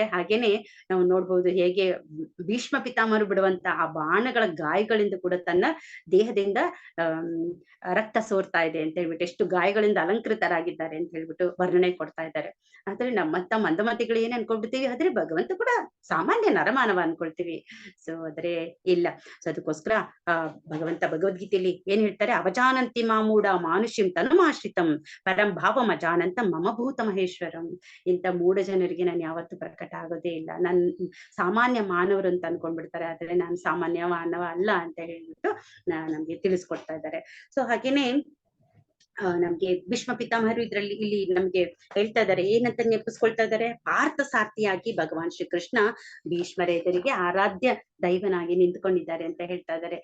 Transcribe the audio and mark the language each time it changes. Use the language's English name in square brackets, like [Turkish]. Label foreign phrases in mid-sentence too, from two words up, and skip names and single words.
[Kannada] ಹಾಗೇನೆ ನಾವು ನೋಡ್ಬಹುದು ಹೇಗೆ ಭೀಷ್ಮ ಪಿತಾಮಹರು ಬಿಡುವಂತ ಆ ಬಾಣಗಳ ಗಾಯಗಳಿಂದ ಕೂಡ ತನ್ನ ದೇಹದಿಂದ ರಕ್ತ ಸೋರ್ತಾ ಇದೆ ಅಂತ ಹೇಳ್ಬಿಟ್ಟು, ಎಷ್ಟು ಗಾಯಗಳಿಂದ ಅಲಂಕೃತರಾಗಿದ್ದಾರೆ ಅಂತ ಹೇಳ್ಬಿಟ್ಟು ವರ್ಣನೆ ಕೊಡ್ತಾ ಇದ್ದಾರೆ. ಆದ್ರೆ ನಮ್ಮಂತ ಮಂದಮತಿಗಳು ಏನ್ ಅನ್ಕೊಂಡ್ಬಿಡ್ತೀವಿ, ಆದ್ರೆ ಭಗವಂತ ಕೂಡ ಸಾಮಾನ್ಯ ನರಮಾನವ ಅನ್ಕೊಳ್ತೀವಿ. ಸೊ ಆದ್ರೆ ಇಲ್ಲ. ಸೊ ಅದಕ್ಕೋಸ್ಕರ ಭಗವಂತ ಭಗವದ್ಗೀತೆಯಲ್ಲಿ ಏನ್ ಹೇಳ್ತಾರೆ, [Sanskrit] ಅವಜಾನಂತಿ ಮಾಮೂಢ ಮಾನುಷ್ಯಂ ತನುಮಾಶ್ರಿತಂ ಪರಂ ಭಾವಂ ಅಜಾನಂತ ಮಮ ಭೂತ ಮಹೇಶ್ವರಂ. [Kannada] ಇಂಥ ಮೂಢ ಜನರಿಗೆ ನಾನು ಯಾವತ್ತೂ ಪ್ರಕಟ ಆಗೋದೇ ಇಲ್ಲ, ನನ್ ಸಾಮಾನ್ಯ ಮಾನವರು ಅಂತ ಅನ್ಕೊಂಡ್ಬಿಡ್ತಾರೆ, ಆದ್ರೆ ನಾನು ಸಾಮಾನ್ಯ ಮಾನವ ಅಲ್ಲ ಅಂತ ಹೇಳ್ಬಿಟ್ಟು ನಮ್ಗೆ ತಿಳಿಸ್ಕೊಡ್ತಾ ಇದ್ದಾರೆ. ಸೊ ಹಾಗೇನೆ ನಮ್ಗೆ ಭೀಷ್ಮ ಪಿತಾಮಹರು ಇಲ್ಲಿ ನಮ್ಗೆ ಹೇಳ್ತಾ ಇದ್ದಾರೆ, ಏನಂತ ನೆನಪಿಸ್ಕೊಳ್ತಾ ಇದ್ದಾರೆ, ಪಾರ್ಥ ಸಾರ್ಥಿಯಾಗಿ ಭಗವಾನ್ ಶ್ರೀಕೃಷ್ಣ ಭೀಷ್ಮರ ಎದುರಿಗೆ ಆರಾಧ್ಯ ದೈವನಾಗಿ ನಿಂತ್ಕೊಂಡಿದ್ದಾರೆ ಅಂತ ಹೇಳ್ತಾ ಇದ್ದಾರೆ.